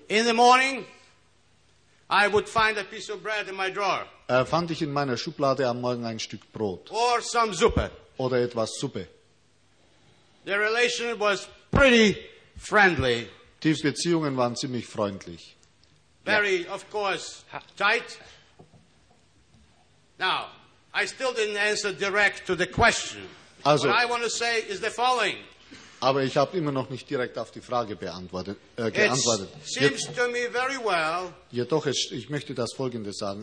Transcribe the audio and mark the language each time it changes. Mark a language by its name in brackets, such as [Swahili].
[English] in the morning, I would find a piece of bread in my drawer. [German] Fand ich in meiner Schublade am Morgen ein Stück Brot. [English] Or some Suppe. [German] Oder etwas Suppe. [English] The relation was pretty friendly. [German] Die Beziehungen waren ziemlich freundlich. [English] Very, of course, tight. Now, I still didn't answer direct to the question. Also, what I want to say is the following. [German] Aber ich habe immer noch nicht direkt auf die Frage geantwortet. Jedoch, ich möchte das Folgende sagen.